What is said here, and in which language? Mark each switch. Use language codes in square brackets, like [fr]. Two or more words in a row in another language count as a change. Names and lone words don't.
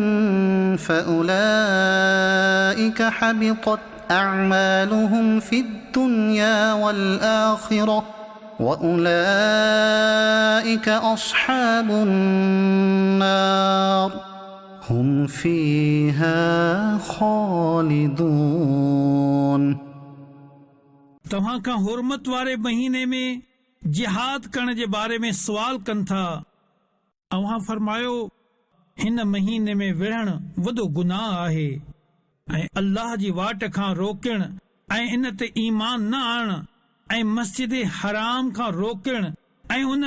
[ar] فأولئك حبطت أعمالهم في الدنيا والآخرة وأولئك أصحاب النار هم فيها خالدون۔ [sd] तव्हां खां हुरमत वारे महीने में जिहाद करण जे बारे में सुवाल कनि था। तव्हां फरमायो, हिन महीने में विढ़ण वॾो गुनाह आहे ऐं अल्लाह जी वाट खां रोकण ऐं इन ते ईमान न आणण ऐं मस्जिद हराम खां रोकण ऐं उन